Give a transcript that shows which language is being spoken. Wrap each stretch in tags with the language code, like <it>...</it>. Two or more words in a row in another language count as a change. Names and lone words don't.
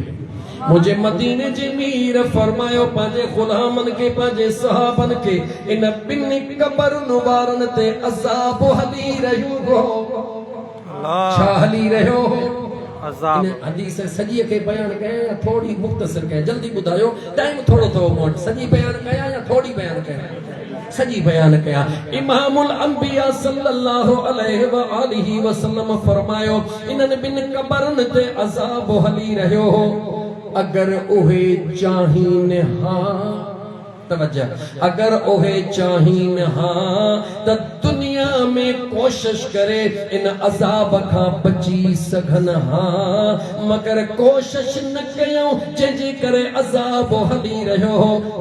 <sd>मुझे मदीने जे मीर फरमायो पंहिंजे ग़ुलामन के, पंहिंजे सहाबन के, इन ॿिनि क़बरुनि वारनि ते अज़ाब हली रहियो हो। छा हली रहियो हो? अज़ाब। इन हदीस सॼी खे बयान कयां या थोड़ी मुख़्तसर कयां? जल्दी ॿुधायो, टाइम थोड़ो थो मूं वटि। सॼी बयान कयां या थोड़ी बयान कयां? सॼी बयान कयां।</sd> <ar>إمام الأنبياء صلى الله عليه وآله وسلم</ar> <sd>फरमायो, इन्हनि ॿिनि क़बरुनि ते अज़ाब हली रहियो हो। अगर उहे चाहीन हाँ, तवज्जो, अगर उहे चाहीन हाँ त दुनिया में कोशिश करे इन अज़ाब खां बची सघन हाँ, मगर कोशिश न कयूं जंहिंजे करे अज़ाब हली रहियो हो।</sd>